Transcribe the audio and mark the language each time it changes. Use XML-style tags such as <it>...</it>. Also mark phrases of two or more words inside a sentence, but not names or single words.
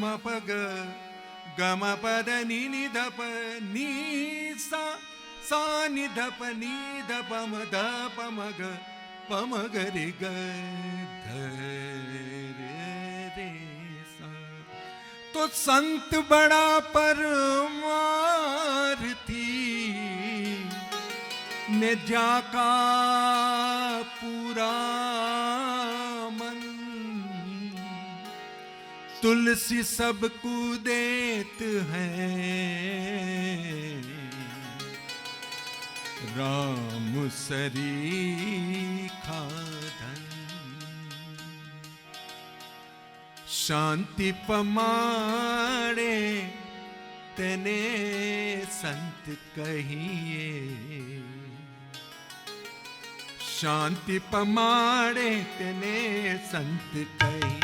<hi>પગ ગમ પદ ની ની ધ પ ની સા ની ધ પ ની ધ પ મ ધ પ મ ગ પ મ ગ રે ગ ધ રે સા. तो संत बड़ा परमार्थी ने जाका पूरा मन, तुलसी सबको देत हैं, राम सरीखा धन.</hi> <gu>શાંતિ પમાડે તેને સંત કહીએ, શાંતિ પમાડે તેને સંત કહીએ.</gu>